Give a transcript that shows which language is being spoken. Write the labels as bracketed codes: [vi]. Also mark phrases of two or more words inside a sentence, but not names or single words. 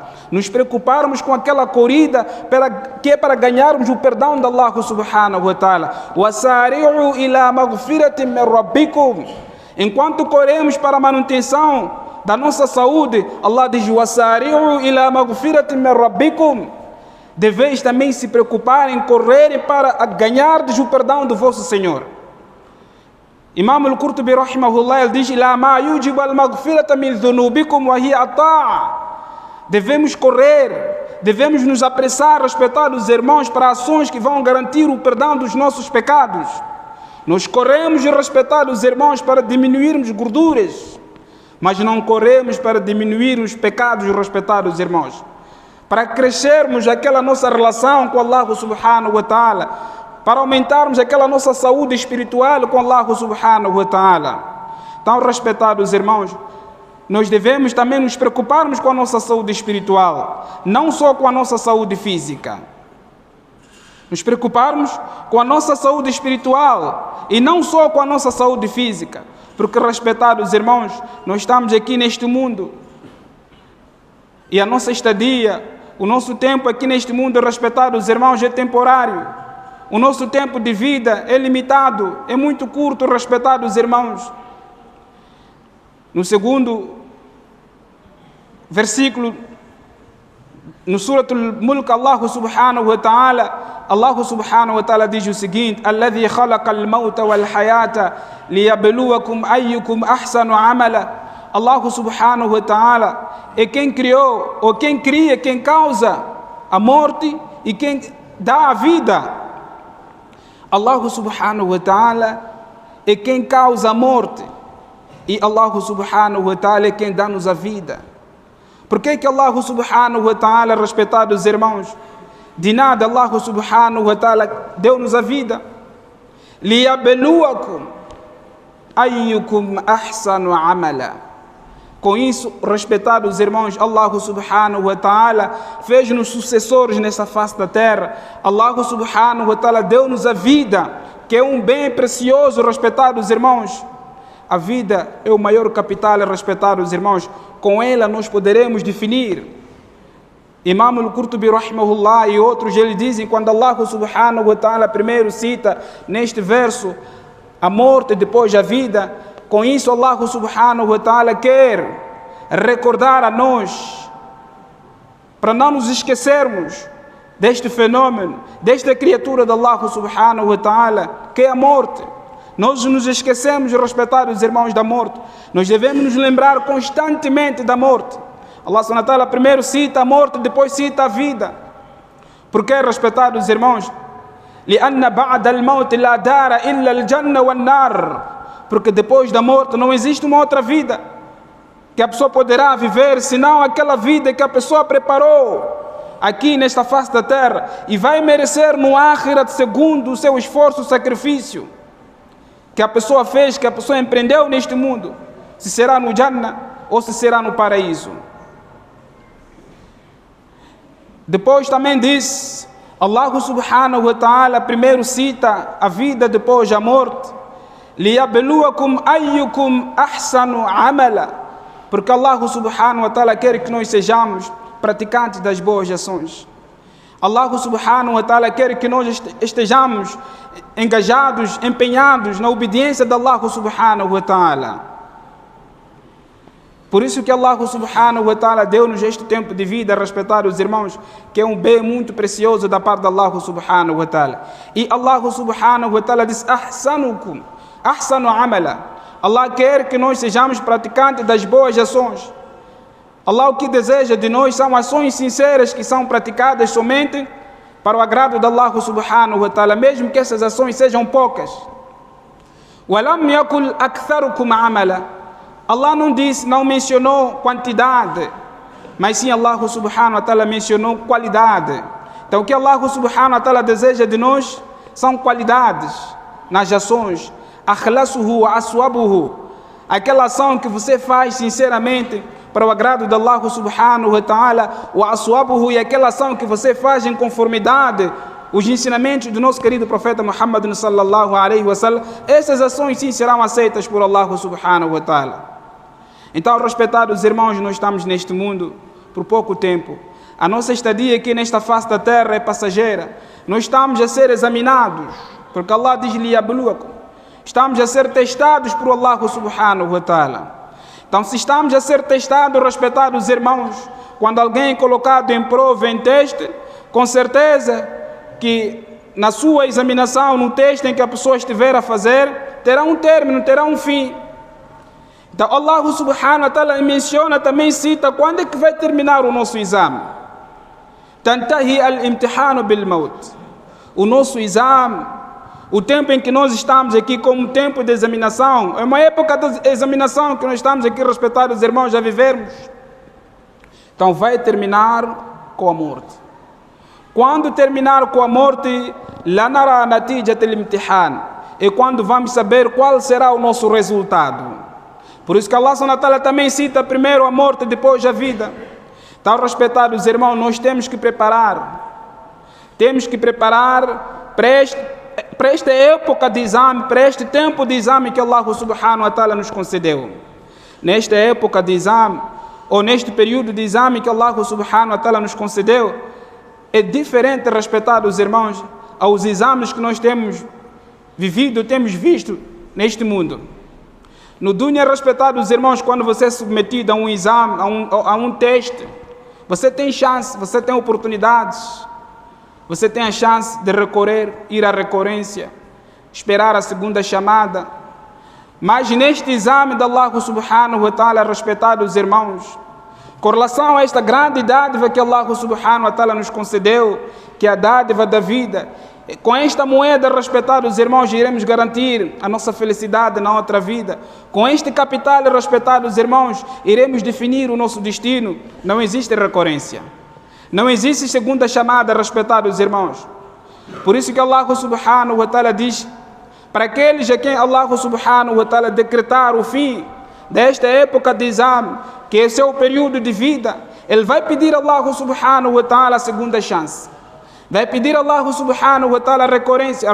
[pt] Nos preocuparmos com aquela corrida que é para ganharmos o perdão de Allah [ar] سبحانه وتعالى. وَسَارِعُوا إِلَى مَغْفِرَةٍ مِّن رَبِّكُمْ, [pt] enquanto corremos para a manutenção da nossa saúde, Allah diz: [ar] وَسَارِعُوا إِلَى مَغْفِرَةٍ مِّن رَبِّكُمْ, [pt] deveis também se preocupar em correrem para ganhardes o perdão do vosso Senhor. Imam al-Qurtubi rahimahullah, ele diz: [ar] "لما يوجب المغفرة من ذنوبكم وهي الطاعة", [pt] devemos correr, devemos nos apressar, respetados irmãos, para ações que vão garantir o perdão dos nossos pecados. Nós corremos, respetados irmãos, para diminuirmos gorduras, mas não corremos para diminuir os pecados, respetados irmãos, para crescermos aquela nossa relação com Allah [ar] سبحانه وتعالى, [pt] para aumentarmos aquela nossa saúde espiritual com Allah [ar] سبحانه وتعالى. [pt] Então, respeitados irmãos, nós devemos também nos preocuparmos com a nossa saúde espiritual, não só com a nossa saúde física. Nos preocuparmos com a nossa saúde espiritual e não só com a nossa saúde física, porque, respeitados irmãos, nós estamos aqui neste mundo e a nossa estadia, o nosso tempo aqui neste mundo, respeitados irmãos, é temporário. O nosso tempo de vida é limitado, é muito curto, respeitados irmãos. No segundo versículo, no Surat al-Mulk, Allah [ar] سبحانه وتعالى [pt] diz o seguinte: [ar] الذي خلق الموت والحياة ليبلوكم أيكم أحسن عملا. [pt] Allah [ar] سبحانه وتعالى [pt] é quem criou, ou quem cria, quem causa a morte e quem dá a vida. Allah [ar] سبحانه وتعالى [pt] é quem causa a morte e Allah [ar] سبحانه وتعالى [pt] é quem dá-nos a vida. Por que Allah [ar] سبحانه وتعالى, [pt] respeitados irmãos, de nada Allah [ar] سبحانه وتعالى [pt] deu-nos a vida? [ar] ليبلوكم أيكم أحسن عملا. [pt] Com isso, respeitados irmãos, Allah [ar] سبحانه وتعالى [pt] fez-nos sucessores nessa face da terra. Allah [ar] سبحانه وتعالى [pt] deu-nos a vida, que é um bem precioso, respeitados irmãos. A vida é o maior capital, respeitados irmãos. Com ela nós poderemos definir. Imam al-Qurtubi rahimahullah e outros, eles dizem, quando Allah [ar] سبحانه وتعالى [pt] primeiro cita neste verso a morte, depois a vida, com isso Allah [ar] سبحانه وتعالى [pt] quer recordar a nós, para não nos esquecermos deste fenômeno, desta criatura de Allah subhanahu wa ta'ala, que é a morte. Nós nos esquecemos, respeitados irmãos, da morte. Nós devemos nos lembrar constantemente da morte. Allah [ar] سبحانه وتعالى [pt] primeiro cita a morte, depois cita a vida. Porque, respeitados irmãos, [ar] لأن بعد الموت لا دار إلا الجنة والنار. [pt] Porque depois da morte não existe uma outra vida que a pessoa poderá viver, senão aquela vida que a pessoa preparou aqui nesta face da terra e vai merecer no Akhirat, segundo o seu esforço, o sacrifício que a pessoa fez, que a pessoa empreendeu neste mundo, se será no Jannah ou se será no paraíso. Depois também diz, Allah [ar] سبحانه وتعالى [pt] primeiro cita a vida, depois a morte. [ar] لِيَبْلُوَكُمْ أَيُّكُمْ أَحْسَنُ عَمَلًا. [pt] Porque Allah [ar] سبحانه وتعالى [pt] quer que nós sejamos praticantes das boas ações. Allah [ar] سبحانه وتعالى [pt] quer que nós estejamos engajados, empenhados na obediência de Allah [ar] سبحانه وتعالى. [pt] Por isso que Allah [ar] سبحانه وتعالى [pt] deu-nos este tempo de vida, a respeitar os irmãos, que é um bem muito precioso da parte de Allah [ar] سبحانه وتعالى. [pt] E Allah [ar] سبحانه وتعالى [pt] diz: [ar] أحسنكم أحسن عملا. [pt] Allah quer que nós sejamos praticantes das boas ações. Allah o que deseja de nós são ações sinceras que são praticadas somente para o agrado de Allah [ar] سبحانه وتعالى, [pt] mesmo que essas ações sejam poucas. [ar] وَلَمْ يَكُلْ أَكْثَرُكُمْ عَمَلًا. [pt] Allah não disse, não mencionou quantidade, mas sim Allah [ar] سبحانه وتعالى [pt] mencionou qualidade. Então o que Allah [ar] سبحانه وتعالى [pt] deseja de nós são qualidades nas ações. [ar] أخلصه وأصوبه. [pt] Aquela ação que você faz sinceramente para o agrado de Allah [ar] سبحانه وتعالى, وأصوبه, [pt] e aquela ação que você faz em conformidade os ensinamentos do nosso querido profeta Muhammad [ar] صلى الله عليه وسلم, [pt] essas ações sim serão aceitas por Allah [ar] سبحانه وتعالى. [pt] Então, respeitados irmãos, nós estamos neste mundo por pouco tempo. A nossa estadia aqui nesta face da terra é passageira. Nós estamos a ser examinados, porque Allah diz: liyabluwakum. Estamos a ser testados por Allah [ar] سبحانه وتعالى. [pt] Então, se estamos a ser testados, respeitados irmãos, quando alguém é colocado em prova, em teste, com certeza que na sua examinação, no teste em que a pessoa estiver a fazer, terá um término, terá um fim. Então Allah [ar] سبحانه وتعالى [pt] menciona, também cita, quando é que vai terminar o nosso exame. [ar] تنتهي الامتحان بالموت. [pt] O nosso exame, o tempo em que nós estamos aqui como tempo de examinação, é uma época de examinação que nós estamos aqui, respeitar os irmãos, a vivermos. Então vai terminar com a morte. Quando terminar com a morte, lá [ar] نرى نتيجة الامتحان, [pt] é quando vamos saber qual será o nosso resultado. Por isso que Allah [ar] سبحانه وتعالى [pt] também cita primeiro a morte, depois a vida. Então, respeitados irmãos, nós temos que preparar para esta época de exame, para este tempo de exame que Allah [ar] سبحانه وتعالى [pt] nos concedeu. Nesta época de exame, ou neste período de exame que Allah [ar] سبحانه وتعالى [pt] nos concedeu, é diferente, respeitados irmãos, aos exames que nós temos vivido, temos visto neste mundo. No dunya, respeitados irmãos, quando você é submetido a um exame, a um teste, você tem chance, você tem oportunidades, você tem a chance de ir à recorrência, esperar a segunda chamada. Mas neste exame de Allah [ar] سبحانه وتعالى, [pt] respeitados irmãos, com relação a esta grande dádiva que Allah [ar] سبحانه وتعالى [pt] nos concedeu, que é a dádiva da vida, com esta moeda, respeitados irmãos, iremos garantir a nossa felicidade na outra vida. Com este capital, respeitados irmãos, iremos definir o nosso destino. Não existe recorrência, não existe segunda chamada, respeitados irmãos. Por isso que Allah [ar] سبحانه وتعالى [pt] diz, para aqueles a quem Allah [ar] سبحانه وتعالى [pt] decretar o fim desta época de exame, que é seu período de vida, ele vai pedir a Allah [ar] سبحانه وتعالى [pt] a segunda chance. Vai pedir a Allah [ar] سبحانه وتعالى [pt] a recorrência.